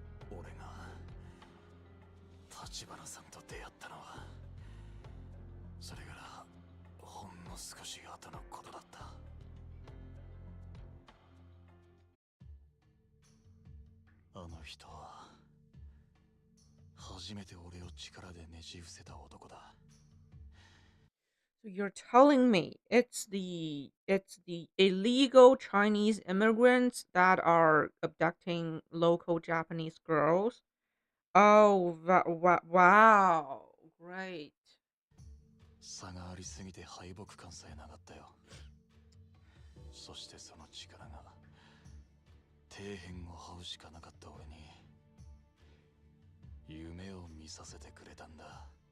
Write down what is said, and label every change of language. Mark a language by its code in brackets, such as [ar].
[ja] 俺が立花さんと出会ったのはそれからほんの少し後のことだった。あの人は初めて俺を力でねじ伏せた男だ。 [en] So you're telling me it's the illegal Chinese immigrants that are abducting local Japanese girls? Oh, wow. Great. [ja] 差がありすぎて敗北感さえなかったよ。そしてその力が底辺を這うしかなかった俺に夢を見させてくれたんだ。